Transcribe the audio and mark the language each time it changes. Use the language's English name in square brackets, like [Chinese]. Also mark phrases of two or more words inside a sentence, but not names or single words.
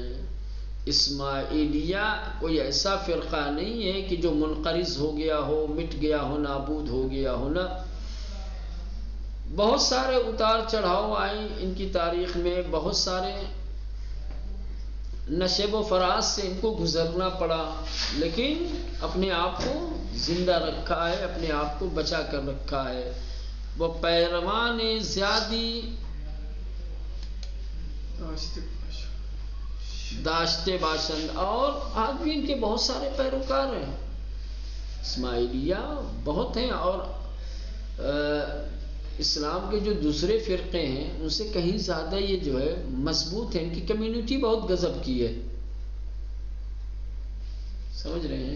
[Urdu] اسماعیلیہ کوئی ایسا فرقہ نہیں ہے کہ جو منقرض ہو گیا ہو، مٹ گیا ہو، نابود ہو گیا ہو، نہ، بہت سارے اتار چڑھاؤ آئے ان کی تاریخ میں، بہت سارے نشیب و فراز سے ان کو گزرنا پڑا، لیکن اپنے آپ کو زندہ رکھا ہے، اپنے آپ کو بچا کر رکھا ہے. [Persian] وہ پیروان زیادی داشتے باشند، [Urdu] اور آج بھی ان کے بہت سارے پیروکار ہیں. اسماعیلیہ بہت ہیں، اور اسلام کے جو دوسرے فرقے ہیں ان سے کہیں زیادہ یہ جو ہے مضبوط ہے، ان کی کمیونٹی بہت غضب کی ہے، سمجھ رہے ہیں؟